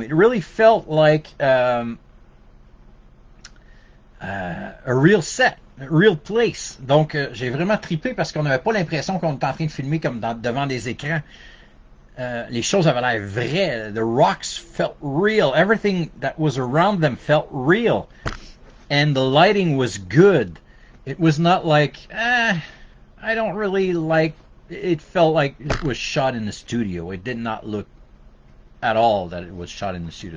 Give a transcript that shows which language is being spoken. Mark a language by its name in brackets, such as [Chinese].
[English] It really felt like a real set, a real place. [French] Donc j'ai vraiment trippé parce qu'on n'avait pas l'impression qu'on était en train de filmer comme devant des écrans. Les choses avaient l'air vraies. [English] The rocks felt real. Everything that was around them felt real. And the lighting was good. It was not like, I don't really like... It felt like it was shot in the studio. It did not look at all that it was shot in the studio.